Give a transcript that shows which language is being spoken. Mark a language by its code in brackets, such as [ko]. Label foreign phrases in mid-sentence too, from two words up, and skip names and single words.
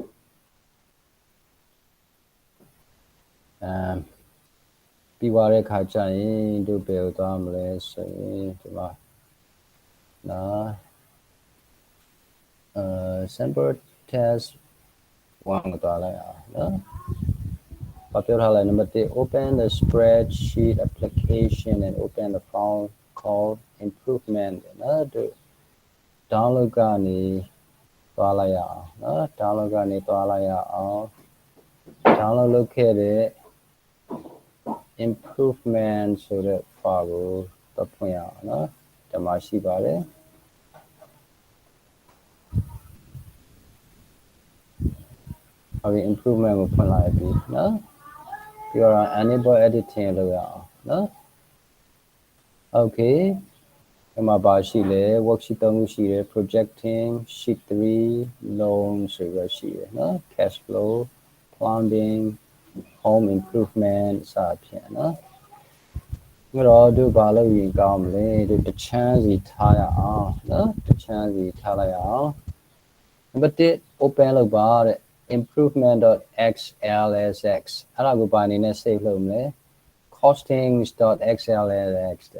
[my] ပြီးသွားတဲ့ခါကျရင်တို့ဘယ်ကိုသွားမလဲဆိုရင်ဒီမှာနော် [en] sample test 1 [my] ကိုသွားလိုက်အောင်နော်ဘာပြောထားလဲ [en] number 1 open the spreadsheet application and open the file called improvement [my] နော်တို့ download ကနေသွားလိုက်ရအောင်နော် download ကနေသွားလိုက်ရအောင် download လုပ်ခဲ့တဲ့ improvement ဆိုတဲ့ file ကိုတော့ဖွင့်ရအောင်နော်ဒီမှာရှိပါတယ်improvement ကိုဖွင့်လိုက်ပြီနော်ပြီးတော့ [en] enable editing [my] လုပ်ရအောင်နော် okay ဒီမှာပါရှိလဲ worksheet 3ခုရှိတယ် [en] projecting sheet 3 loan [my] ဆိုပြီးရှိတယ်နော် [en] cash flow plumbing home improvement [my] စသဖြင့်နော်အဲ့တော့တို့ဘာလုပ် ရင်ကောင်းမလဲတို့တစ်ချမ်းစီထားရအောင်နော်တစ်ချမ်းစီထားလိုက်အောင် number 1 open လုပ်ပါတဲ့ improvement.xlsx အဲ့ဒါကိုပါအနေနဲ့ save လုပ်မလဲ costings.xlsx တဲ့